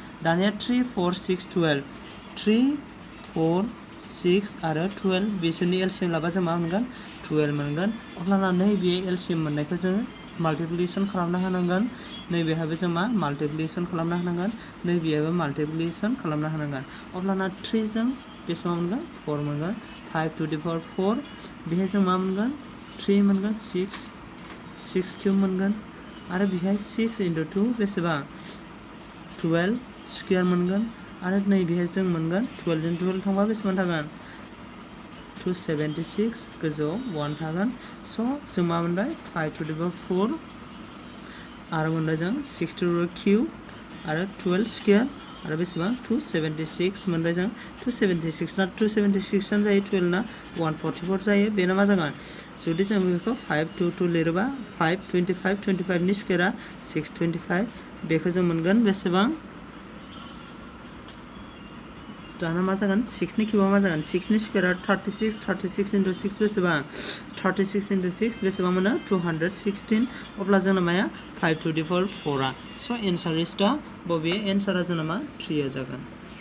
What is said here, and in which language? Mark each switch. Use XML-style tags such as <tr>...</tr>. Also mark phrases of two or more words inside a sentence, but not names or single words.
<brx>दानिया 3 4 6 12 3 4 6 आरो 12 बिसोरनि एलसिएम लाबा जों मा मोनगोन, 12 मोनगोन। अब्लाना नैबे एलसिएम मोननायखौ जोङो माल्टिप्लिकेसन खालामना होनांगोन। नैबेहाबो जों मा माल्टिप्लिकेसन खालामना होनांगोन, नैबेयाबो माल्टिप्लिकेसन खालामना होनांगोन। अब्लाना 3 जों बेसेबां मोनगोन, 4 मोनगोन। 5</brx> <en>to the power</en> <brx>4 बेहाय जों मा मोनगोन, 3 मोनगोन, 6 क्यूब मोनगोन आरो बेहाय 6 into 2 बेसेबां, 12 स्क्वायर मोनगोन आरो नैबेहाय जों मोनगोन 12 जों 12 थांबा बेसेबां थागोन, 276 गोजौआव 1 थागोन। स' जों मा मोनबाय, 5</brx> <en>to the power</en> <brx>4 आरो मोनबाय जों 6</brx> <en>to the</en> <brx>क्यूब आरो 12 स्क्वायर आरो बेसेबां 276 मोनबाय जों। 276 ना 276 आनो जायो, 12 ना 144 जायो। बेनो मा जागोन, जुदि जों बेखौ 5 2 2 लिरोबा 5 25 25 नि स्क्वायरा 625 बेखौ जों मोनगोन बेसेबां, दाना मा जागोन, 6 नि क्यूबा मा जागोन, 6 नि स्क्वायरा 36 36 into 6 बेसेबां, 36 into 6 बेसेबां मोनो, 216। अब्ला जोंना माया 5 to the power 4 आ।</brx> <en>so answer is the</en> <brx>बबे एन्सारा जोंना मा 3 आ जागोन।</brx>